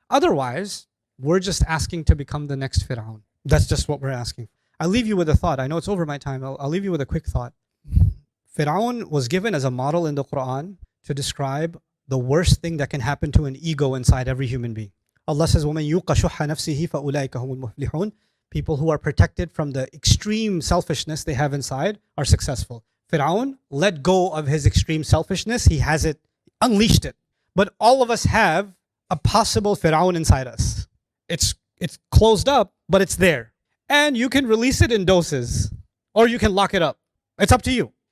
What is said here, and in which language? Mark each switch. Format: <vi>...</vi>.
<en>Otherwise, we're just asking to become the next Fir'aun. That's just what we're asking. I'll leave you with a thought. I know it's over my time. I'll leave you with a quick thought. Fir'aun was given as a model in the Quran to describe the worst thing that can happen to an ego inside every human being. Allah says,</en> <ar>وَمَنْ يُوقَ شُحَّ نَفْسِهِ فَأُولَٰئِكَ هُمُ الْمُفْلِحُونَ.</ar> <en>People who are protected from the extreme selfishness they have inside are successful. Fir'aun let go of his extreme selfishness. He has it, unleashed it. But all of us have a possible Fir'aun inside us. It's closed up, but it's there. And you can release it in doses, or you can lock it up. It's up to you.</en>